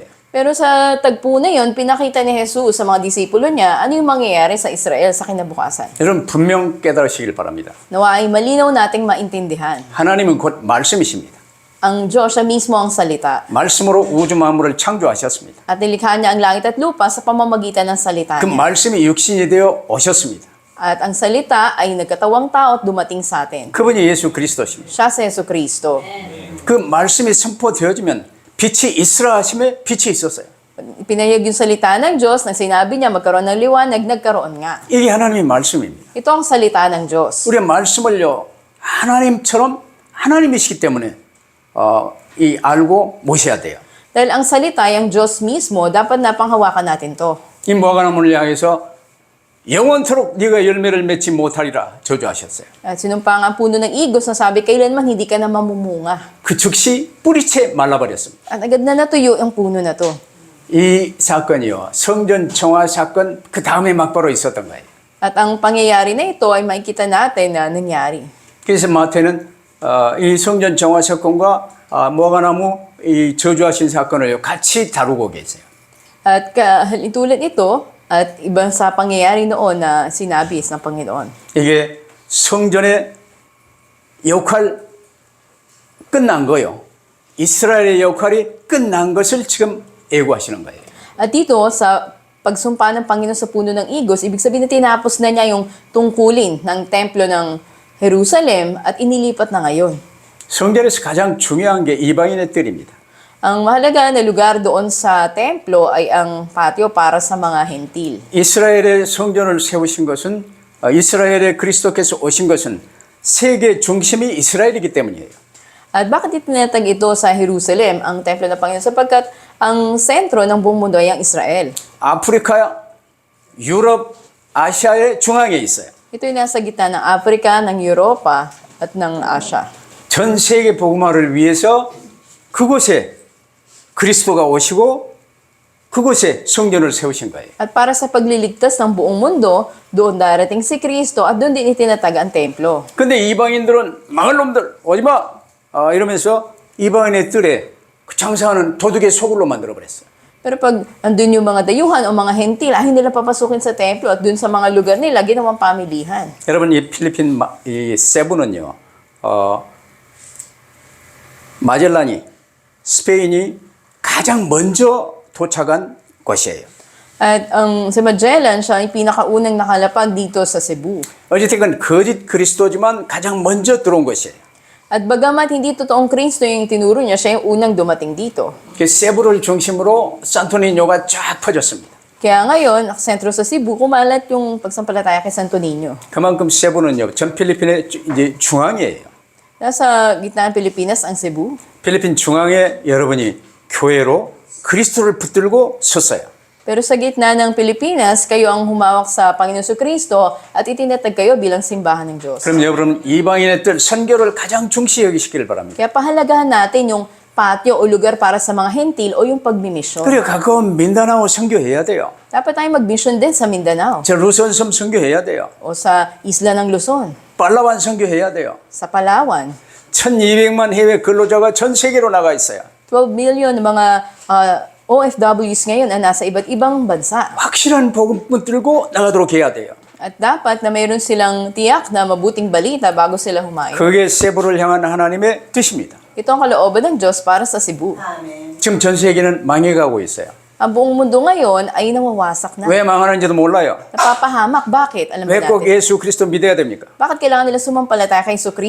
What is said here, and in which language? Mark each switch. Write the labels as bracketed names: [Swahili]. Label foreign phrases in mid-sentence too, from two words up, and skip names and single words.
[Filipino] Pero sa tagpo na yon, pinakita ni Jesus sa mga disipulo niya ano yung mangyayari sa Israel sa kinabukasan. [Korean] 여러분 분명 깨달으시길 바랍니다. [Filipino] Nawa ay malinaw nating maintindihan. [Korean] 하나님은 곧 말씀이십니다. [Filipino] Ang Diyos siya mismo ang salita. [Korean] 말씀으로 우주 만물을 창조하셨습니다. [Filipino] At nilikha niya ang langit at lupa sa pamamagitan ng salita 그 niya. [Korean] 말씀이 육신이 되어 오셨습니다. [Filipino] At ang salita ay nagkatawang tao at dumating sa atin. [Korean] 그분이 예수 그리스도십니다. [Filipino] Siya si Yesu Kristo. [Korean] 그 말씀이 선포되어지면 빛이 있으라 하심에 빛이 있었어요. [Filipino] Pinayag yung salita ng Diyos, nang sinabi niya magkaroon ng liwanag, nagkaroon nga. [Korean] 이게 하나님의 말씀입니다. [Filipino] Ito ang salita ng Diyos. [Korean] 우리가 말씀을요 하나님처럼 하나님이시기 때문에 이 알고 모셔야 돼요. [Filipino] Dahil ang salita ay ang Diyos mismo, dapat napanghawakan natin to. [Korean] 이 무화과나무를 향해서 영원토록 네가 열매를 맺지 못하리라 저주하셨어요. [Filipino] At sinumpa ang puno ng igos na sabi, kailanman hindi ka na mamumunga. [Korean] 그 즉시 뿌리채 말라버렸습니다. [Filipino] At agad na natuyo ang puno na to. [Korean] 이 사건이요 성전 정화 사건 그 다음에 막바로 있었던 거예요. [Filipino] At ang pangyayari na ito ay makikita natin na nangyari. [Korean] 그래서 마태는 이 성전 정화 사건과 무화과나무 이 저주하신 사건을 같이 다루고 계세요. [Filipino] At tulad ito, at ibang sa pangyayari noon na sinabi ng Panginoon. [Korean] 이게 성전의 역할 끝난 거요. 이스라엘의 역할이 끝난 것을 지금 예고하시는 거예요. [Filipino] At dito, sa pagsumpa ng Panginoon sa puno ng igos, ibig sabihin na tinapos na niya yung tungkulin ng templo ng Jerusalem at inilipat na ngayon. [Korean] 성전에서 가장 중요한 게 이방인의 뜰입니다. [Filipino] Ang mahalaga na lugar doon sa templo ay ang patio para sa mga hentil. [Korean] 이스라엘의 성전을 세우신 것은 이스라엘의 그리스도께서 오신 것은 세계 중심이 이스라엘이기 때문이에요. [Filipino] At bakit itinatag ito sa Jerusalem, ang templo ng Panginoon? Sapagkat ang sentro ng buong mundo ay ang Israel. [Korean] 아프리카, 유럽, 아시아의 중앙에 있어요. [Filipino] Ito ay nasa gitna ng Africa, ng Europa, at ng Asia. [Korean] 전 세계 복음화를 위해서 그곳에 그리스도가 오시고 그곳에 성전을 세우신 거예요. [Filipino] At para sa pagliligtas ng buong mundo, doon darating si Kristo at doon din itinatag ang templo. [Korean] 근데 이방인들은 망할 놈들 오지 마 이러면서 이방인의 뜰에 그 장사하는 도둑의 소굴로 만들어 버렸어요. [Filipino] Pero pag andun yung mga dayuhan o mga hentil, hindi nila papasukin sa templo at doon sa mga lugar nila, ginawang pamilihan. [Korean] 여러분 이 필리핀 이 세부는요, 마젤란이 스페인이 가장 먼저 도착한 곳이에요. [Filipino] At ang si Magellan, siya ay pinakaunang nakalapag dito sa Cebu. [Korean] 어쨌든 거짓 그리스도지만 가장 먼저 들어온 곳이에요. [Filipino] At bagamat hindi totoong Kristo yung tinuro niya, siya yung unang dumating dito. [Korean] 그 세부를 중심으로 산토니뇨가 쫙 퍼졌습니다. [Filipino] Kaya ngayon, sentro sa Cebu, kumalat yung pagsampalataya kay Santo Niño. [Korean] 그만큼 세부는요, 전 필리핀의 이제 중앙이에요. [Filipino] Nasa gitna ng Pilipinas ang Cebu. [Korean] 필리핀 중앙에 여러분이 교회로 그리스도를 붙들고 섰어요. [Filipino] Pero sa gitna ng Pilipinas, kayo ang humawak sa Panginoon Kristo at itinatag kayo bilang simbahan ng Diyos. [Korean] 그럼 여러분 이방인의 뜻 선교를 가장 중시 여기시길 바랍니다. [Filipino] Kaya pahalagahan natin yung patio o lugar para sa mga hentil o yung pagmimisyon. [Korean] 그리고 가까운 민다나오 선교해야 돼요. [Filipino] Dapat tayong magmisyon din sa Mindanao [Korean] 저 루손섬 선교해야 돼요. [Filipino] o sa isla ng Luzon, [Korean] 팔라완 선교해야 돼요. [Filipino] sa Palawan. [Korean] 1200만 해외 근로자가 전 세계로 나가 있어요. [Filipino] 12 million na mga OFWs ngayon na nasa iba't ibang bansa. [Korean] 확실한 복음 붙들고 나가도록 해야 돼요. [Filipino] At dapat na mayroon silang tiyak na mabuting balita bago sila humayo. [Korean] 그게 세부를 향한 하나님의 뜻입니다. [Filipino] Ito ang kalooban ng Diyos para sa Cebu. [Korean] 지금 전 세계는 망해가고 있어요. [Filipino] Ang buong mundo ngayon ay nawawasak na. [Korean] 왜 망하는지도 몰라요. [Filipino] Napapahamak. Bakit? Alam [Korean] 왜 꼭 [Filipino] natin. [Korean] 예수 그리스도 믿어야 됩니까? [Filipino] Bakit kailangan nila sumampalataya kay Kristo?